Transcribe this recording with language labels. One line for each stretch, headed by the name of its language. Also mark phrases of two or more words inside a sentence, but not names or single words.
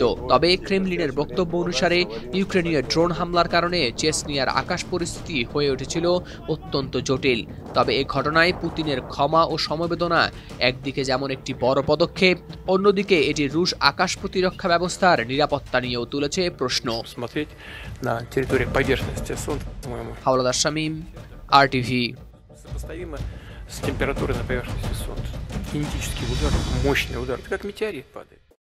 Bangla: তবে ক্রেমলিনের বক্তব্য অনুসারে ইউক্রেনীয় ড্রোন হামলার কারণে চেচনিয়ার আকাশ পরিস্থিতি হয়ে উঠেছিল অত্যন্ত জটিল। তবে এ ঘটনায় পুতিনের ক্ষমা ও সমবেদনা একদিকে যেমন একটি বড় পদক্ষেপ, অন্যদিকে এটি রুশ আকাশ প্রতিরক্ষা ব্যবস্থার নিরাপত্তা নিয়েও তুলেছে প্রশ্ন। হাওলাদার শামীম, RTV।
Russian: С температурой на поверхности Солнца. Кинетический удар, мощный удар. Это как метеорит падает.